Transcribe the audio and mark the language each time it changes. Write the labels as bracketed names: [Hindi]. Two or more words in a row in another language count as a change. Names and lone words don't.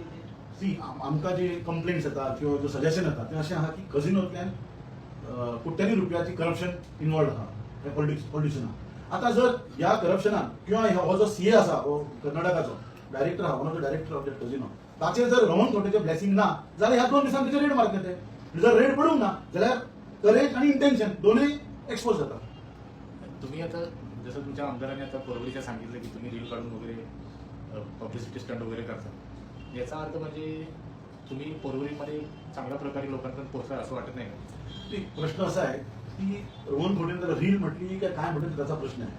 [Konkani] सी आमकां जे कंप्लेंट्स येतात किंवा जो सजेशन येता ते अशें आहा की कजिनोंतल्यान कोट्यांनी रुपयाची करप्शन इन्वॉल्व आहा त्या पॉलिटिशियनाक. आता जर ह्या करप्शनान किंवा हो जो सीए आसा हो कर्नाटकाचो डायरेक्टर आहा [English] one of the director of that casino [Konkani] ताचेर जर रोहन खोटेचे ब्लेसिंग ना जाल्यार ह्या 2 दिसांनी तेचे रेड मारतले ते. जर रेड पडूंक ना जाल्यार करेज आणि इंटेन्शन दोनूय एक्सपोज जाता. [Marathi] तुम्ही आता जसं तुमच्या आमदारांनी आता परवडीच्या सांगितलं की तुम्ही रील काढून वगैरे पब्लिसिटी स्टंट वगैरे करता, याचा अर्थ म्हणजे तुम्ही पोरवरीमध्ये चांगल्या प्रकारे लोकांपर्यंत पोहोचता असं वाटत नाही का? प्रश्न असा आहे की रोहन खोटेने त्याला रील म्हटली का काय म्हटलं त्याचा प्रश्न आहे.